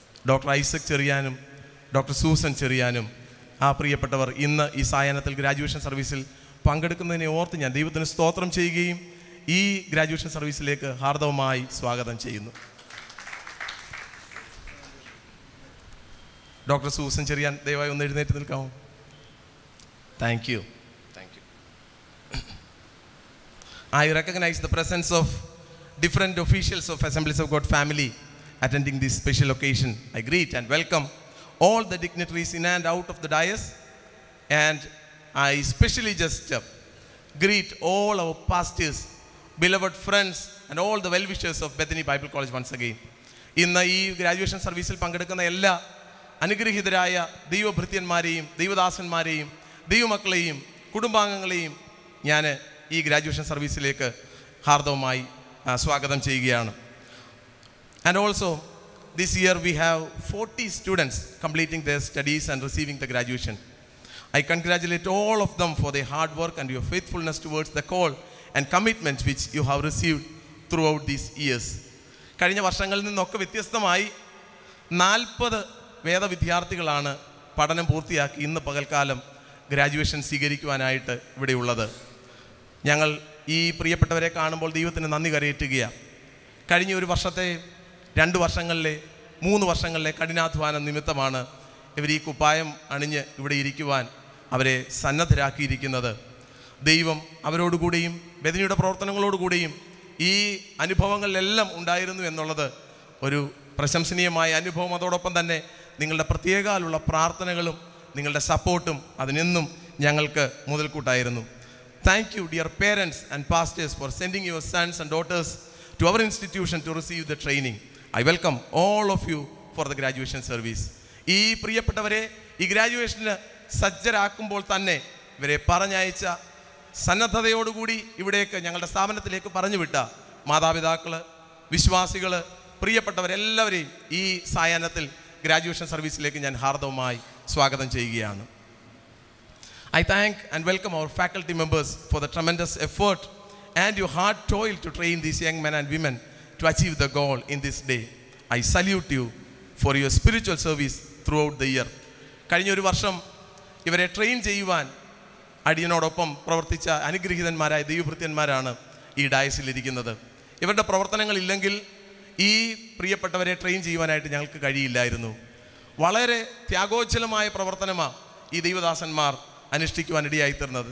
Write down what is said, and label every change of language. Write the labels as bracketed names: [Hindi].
[Malayalam] Doctor Isaac ചെറിയാനും doctor Susan ചെറിയാനും ആ പ്രിയപ്പെട്ടവർ ഇന്ന് ഈ സായാഹ്നത്തിൽ ഗ്രാജുവേഷൻ സർവീസിൽ പങ്കെടുക്കുന്നതിനെ ഓർത്ത് ഞാൻ ദൈവത്തിന് സ്തോത്രം ചെയ്യുകയും ഈ ഗ്രാജുവേഷൻ സർവീസിലേക്ക് ഹാർദവമായി സ്വാഗതം ചെയ്യുന്നു. ഡോക്ടർ സൂസൻ ചെറിയാൻ ദയവായി ഒന്ന് എഴുന്നേറ്റ് നിൽക്കാമോ? [English] Thank you. I recognize the presence of different officials of Assemblies of God family attending this special occasion. I greet and welcome all the dignitaries in and out of the dais, and I especially just greet all our pastors, beloved friends and all the well-wishers of Bethany Bible College once again. [Malayalam] ഇന്ന് ഈ graduation സർവീസിൽ പങ്കെടുക്കുന്ന എല്ലാ അനുഗ്രഹീതരായ ദൈവഭൃത്യന്മാരെയും ദൈവദാസന്മാരെയും ദൈവമക്കളെയും കുടുംബാംഗങ്ങളെയും ഞാൻ ഈ graduation സർവീസിലേക്ക് ഹാർദവമായി സ്വാഗതം ചെയ്യുകയാണ്. [English] And also this year we have 40 students completing their studies and receiving the graduation. I congratulate all of them for their hard work and your faithfulness towards the call and commitment which you have received throughout these years. [Malayalam] കഴിഞ്ഞ വർഷങ്ങളിൽ നിന്നൊക്കെ വ്യത്യസ്തമായി 40 വേദവിദ്യാർത്ഥികളാണ് പഠനം പൂർത്തിയാക്കി ഇന്ന് പകൽക്കാലം graduation സ്വീകരിക്കുവാനായിട്ട് ഇവിടെയുള്ളത്. ഞങ്ങൾ ഈ പ്രിയപ്പെട്ടവരെ കാണുമ്പോൾ ദൈവത്തിന് നന്ദി കരയേറ്റുകയാണ്. കഴിഞ്ഞ ഒരു വർഷത്തെ 2 വർഷങ്ങളിലെ 3 വർഷങ്ങളിലെ കഠിനാധ്വാനം നിമിത്തമാണ് ഇവർ ഈ കുപ്പായം അണിഞ്ഞ് ഇവിടെ ഇരിക്കുവാൻ അവരെ സന്നദ്ധരാക്കിയിരിക്കുന്നത്. ദൈവം അവരോടുകൂടിയും ബെഥനിയുടെ പ്രവർത്തനങ്ങളോടുകൂടിയും ഈ അനുഭവങ്ങളിലെല്ലാം ഉണ്ടായിരുന്നു എന്നുള്ളത് ഒരു പ്രശംസനീയമായ അനുഭവം. അതോടൊപ്പം തന്നെ നിങ്ങളുടെ പ്രത്യേകമുള്ള പ്രാർത്ഥനകളും നിങ്ങളുടെ സപ്പോർട്ടും അതിനെന്നും ഞങ്ങൾക്ക് മുതൽക്കൂട്ടായിരുന്നു. [English] Thank you, dear parents and pastors, for sending your sons and daughters to our institution to receive the training. I welcome all of you for the graduation service. [Malayalam] ഈ പ്രിയപ്പെട്ടവരെ ഈ ഗ്രാജുവേഷന് സജ്ജരാക്കുമ്പോൾ തന്നെ ഇവരെ പറഞ്ഞയച്ച സന്നദ്ധതയോടുകൂടി ഇവിടേക്ക് ഞങ്ങളുടെ സ്ഥാപനത്തിലേക്ക് പറഞ്ഞു വിട്ട മാതാപിതാക്കൾ, വിശ്വാസികൾ, പ്രിയപ്പെട്ടവരെല്ലാവരെയും ഈ സായാഹ്നത്തിൽ ഗ്രാജുവേഷൻ സർവീസിലേക്ക് ഞാൻ ഹാർദവമായി സ്വാഗതം ചെയ്യുകയാണ്. [English] I thank and welcome our faculty members for the tremendous effort and your hard toil to train these young men and women to achieve the goal in this day. I salute you for your spiritual service throughout the year. [Malayalam] കഴിഞ്ഞ ഒരു വർഷം ഇവരെ train ചെയ്യുവാൻ അടിയനോടൊപ്പം പ്രവർത്തിച്ച അനുഗ്രഹീതന്മാരായ ദൈവഭൃത്യന്മാരാണ് ഈ ഡയസിലിരിക്കുന്നത്. ഇവരുടെ പ്രവർത്തനങ്ങളില്ലെങ്കിൽ ഈ പ്രിയപ്പെട്ടവരെ ട്രെയിൻ ചെയ്യുവാനായിട്ട് ഞങ്ങൾക്ക് കഴിയില്ലായിരുന്നു. വളരെ ത്യാഗോജ്ജലമായ പ്രവർത്തനമാണ് ഈ ദൈവദാസന്മാർ അനുഷ്ഠിക്കുവാനിടയായി തീർന്നത്.